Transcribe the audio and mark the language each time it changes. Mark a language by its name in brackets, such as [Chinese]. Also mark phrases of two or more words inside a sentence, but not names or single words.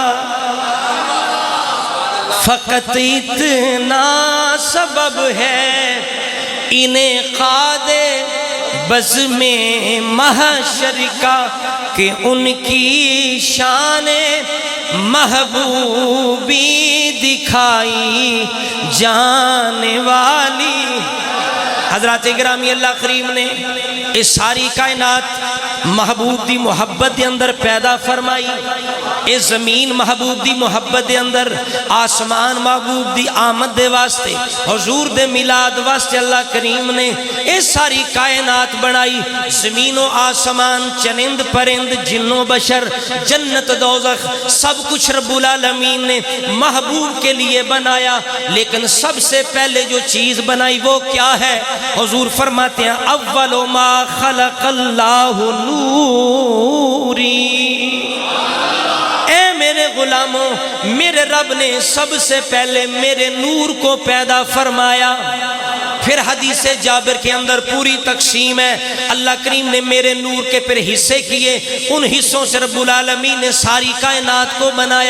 [Urdu] فقط اتنا سبب ہے انعقاد بزم محشر کا کہ ان کی شان محبوبی دکھائی جانے والی۔ [Punjabi] حضرات گرامی اللہ کریم نے اس ساری کائنات محبوب دی محبت دے اندر پیدا فرمائی، اس زمین محبوب دی محبت دے اندر، آسمان محبوب دی آمد دے واسطے، حضور دے میلاد واسطے اللہ کریم نے اس ساری کائنات بنائی۔ [Urdu] زمین و آسمان، چرند پرند، جن و بشر، جنت دوزخ، سب کچھ رب العالمین نے محبوب کے لیے بنایا۔ لیکن سب سے پہلے جو چیز بنائی وہ کیا ہے؟ حضور فرماتے ہیں [Arabic] اول ما خلق اللہ نوری، [Urdu] اے میرے غلاموں، میرے رب نے سب سے پہلے میرے نور کو پیدا فرمایا۔ پھر حدیث جابر کے اندر پوری تقسیم ہے، اللہ کریم نے میرے نور کے پھر حصے کیے، ان حصوں سے رب العالمین نے ساری کائنات کو بنایا۔